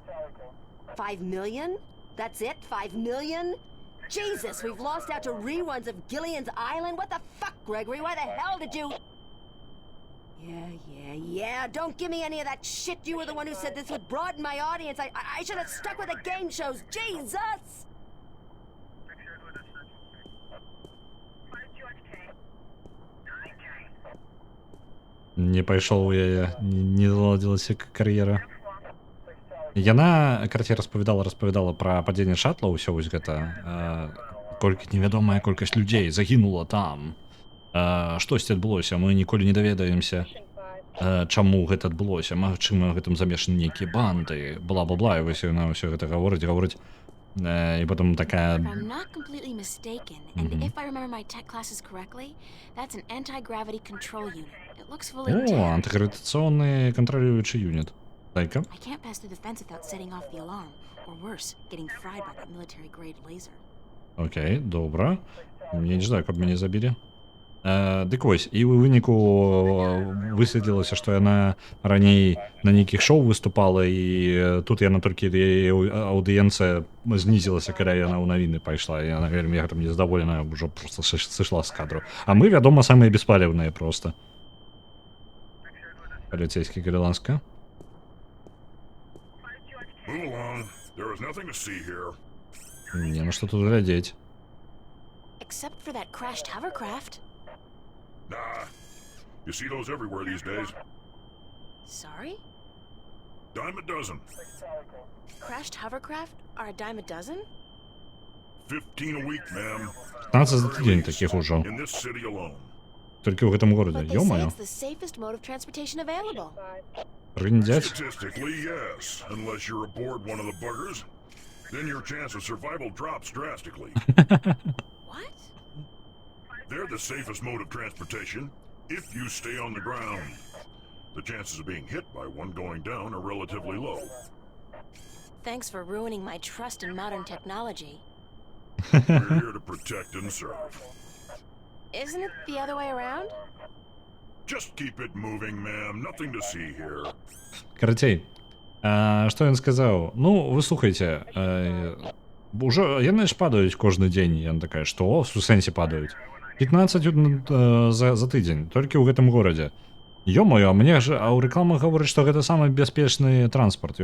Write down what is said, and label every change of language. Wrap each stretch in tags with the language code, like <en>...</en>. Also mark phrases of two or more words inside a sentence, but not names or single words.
<en>5 million? That's it? 5 million? Jesus, we've lost out to reruns of Gillian's Island? What the fuck, Gregory? Why the hell did you... Yeah. Don't give me any of that shit. You were the one who said this would broaden my audience. I should have stuck with the game shows. Jesus!</en> <be>Не пайшоў яе, не заладзілася кар'ера. Яна, карці, распавядала пра падзенне шатла, ўсё вось гэта. Колькі невядомая колькасць людзей загінула там. Штосьці адбылося, мы ніколі не даведаемся, чаму гэта адбылося. Магчыма, гэтым замешаны нейкія банды, бла-бла-бла, і вось яна ўсё гэта гаворыць.</be> <uk>І потім така...</uk> <en>If I'm not completely mistaken, and if I remember my tech classes correctly, that's an anti-gravity control unit. It looks fully О, intact.</en> <uk>антигравітаційний контролюючий юніт. Дай-ка.</uk> <en>I can't pass through the fence without setting off the alarm, or worse, getting fried by that military-grade laser.</en> <uk>Окей, добре. Я не знаю,</uk> <be>каб мяне забілі. Дык вось, і ў выніку высветлілася, што яна раней на нейкіх шоу выступала, і тут яна толькі аўдыенцыя знізілася, каля яна ў навіны пайшла, і яна вельмі гэтым нездаволеная ўжо просто сышла з кадру. А мы, вядома, самыя беспалеўныя просто. Паліцейскі грэландска.</be> <en>Move along. There is nothing to see here.</en> <be>Не, ну што тут глядзець.</be> <en>Except for that crashed hovercraft. Nah. You see those everywhere these days. Sorry? Dime a dozen. Crashed hovercraft are a dime a dozen? 15 a week, ma'am.</en> <be>15 за тыдзень такіх ужо.</be> <en>In this city alone.</en> <be>Толькі ў гэтым горадзе,</be> <en>But they say</en> <be>ё-маё.</be> <en>it's the safest mode of transportation available.</en> <be>Рындзяць.</be> <en>Statistically, yes. Unless you're aboard one of the buggers. Then your chance of survival drops drastically. What? They're the safest mode of transportation if you stay on the ground. The chances of being hit by one going down are relatively low. Thanks for ruining my trust in modern technology. We're here to protect and serve. Isn't it the other way around? Just keep it moving, ma'am. Nothing to see here.</en> <be>Карацей, што ён сказаў? Ну, вы слухайце, уже яны ж падаюць кожны дзень. Яна такая, што? У сэнсе падаюць. 15 за тыдзень, толькі ў гэтым горадзе. Ё-маё, мне ж ў рэкламах гаворыць, што гэта самы бяспечны транспарт.</be>